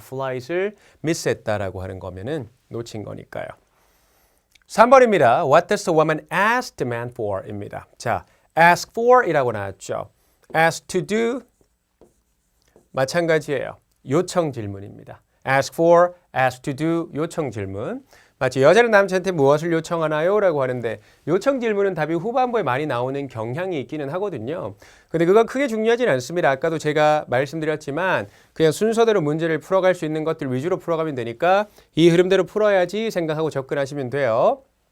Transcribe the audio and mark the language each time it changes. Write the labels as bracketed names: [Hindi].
[Korean] flight을 miss했다라고 하는 거면은 놓친 거니까요. 3번입니다. [English] What does the woman ask the man for? [Korean] 입니다. 자, ask for 이라고 나왔죠. ask to do 마찬가지예요. 요청 질문입니다. ask for, ask to do 요청 질문. 마치 여자는 남자한테 무엇을 요청하나요? 라고 하는데 요청 질문은 답이 후반부에 많이 나오는 경향이 있기는 하거든요. 근데 그건 크게 중요하진 않습니다. 아까도 제가 말씀드렸지만 그냥 순서대로 문제를 풀어갈 수 있는 것들 위주로 풀어가면 되니까 이 흐름대로 풀어야지 생각하고 접근하시면 돼요.